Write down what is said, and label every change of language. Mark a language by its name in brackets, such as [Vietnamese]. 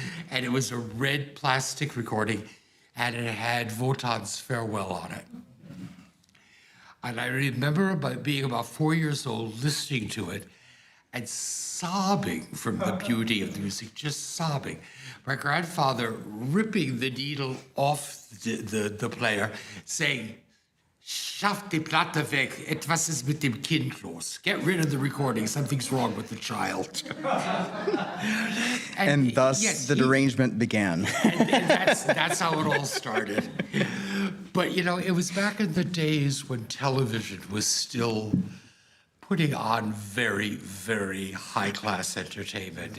[English] And it was a red plastic recording, and it had Wotan's Farewell on it. And I remember being about 4 years old, listening to it, and sobbing from the beauty of the music, just sobbing. My grandfather ripping the needle off the player, saying, [German] "Schaff die Platte weg, etwas ist mit dem Kind los." [English] Get rid of the recording, something's wrong with the child. and thus the derangement began. and that's how it all started. But, it was back in the days when television was still putting on very, very high-class entertainment.